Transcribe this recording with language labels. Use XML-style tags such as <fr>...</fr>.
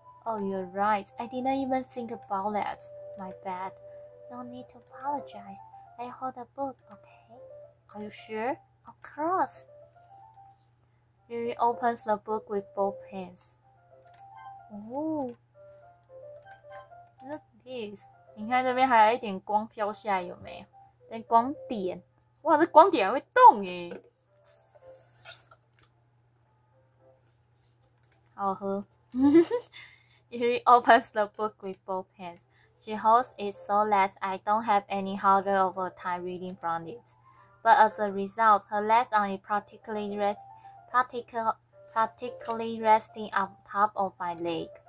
<en>Oh, you're right. I didn't even think about that. My bad. No need to apologize. I hold the book, okay? Are you sure? Of course. Yuri opens the book with both hands. Ooh. Look, Peace。</en> <zh>你看这边还有一点光飘下来，有没有？这光点，哇，这光点还会动耶，好喝。</zh> <en>Yuri opens the book with both hands. She holds it so that I don't have any harder of a time reading from it. But as a result, her left arm is particularly resting on top of my leg.</en>